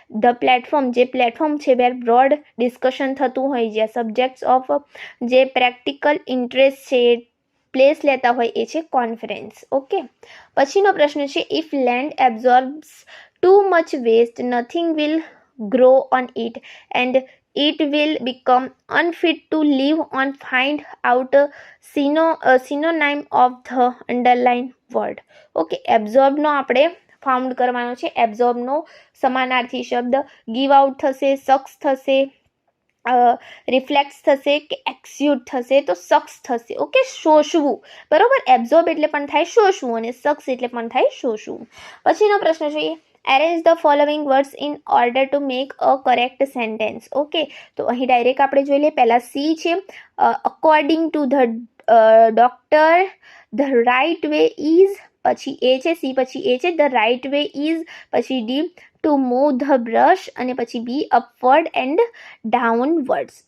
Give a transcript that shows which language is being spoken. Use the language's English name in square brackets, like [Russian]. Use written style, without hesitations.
[Gujarati] The platform, જે platform છે વેર broad discussion થતું હોય, જ્યાં સબ્જેક્ટ્સ ઓફ જે પ્રેક્ટિકલ ઇન્ટરેસ્ટ છે પ્લેસ લેતા હોય એ છે કોન્ફરન્સ. [English] okay, [Gujarati] પછીનો પ્રશ્ન છે [English] If land absorbs too much waste nothing will grow on it and it will become unfit to live on. Find out a synonym of the underlined word. [Gujarati] Okay, એબ્ઝોર્બનો આપણે found કરવાનો છે. એબ્ઝોર્બનો સમાનાર્થી શબ્દ ગીવ આઉટ થશે, sucks થશે, reflex થશે કે એક્સ્યુટ થશે, તો સક્સ થશે. ઓકે, શોષવું, બરોબર. એબ્ઝોર્બ એટલે પણ થાય શોષવું અને સક્સ એટલે પણ થાય શોષવું. પછીનો પ્રશ્ન જોઈએ. [English] Arrange the following words in order to make a correct sentence. [Gujarati] Okay, તો અહીં ડાયરેક્ટ આપણે જોઈ લઈએ. પહેલા સી છે, [English] according to the doctor the right way is, [Gujarati] પછી એ છે, સી પછી એ છે, ધ રાઇટ વે ઇઝ, પછી D [English] to move the brush, [Gujarati] અને પછી બી [English] Upward and downwards.